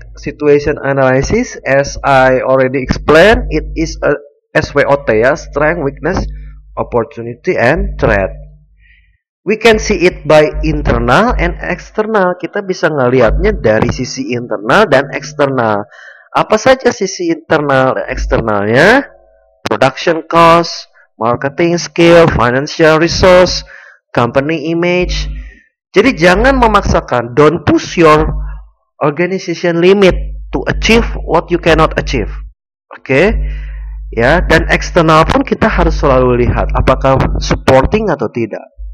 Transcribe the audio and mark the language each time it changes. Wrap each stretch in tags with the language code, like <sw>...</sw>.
<en>Situation analysis, as I already explained, it is a SWOT ya, strength, weakness, opportunity, and threat. We can see it by internal and external.</en> <id>Kita bisa ngelihatnya dari sisi internal dan eksternal. Apa saja sisi internal dan eksternalnya?</id> <en>Production cost, marketing skill, financial resource, company image.</en> <id>Jadi jangan memaksakan.</id> <en>Don't push your organization limit to achieve what you cannot achieve. Oke?</en> <id>Ya, dan eksternal pun kita harus selalu lihat apakah supporting atau tidak.</id>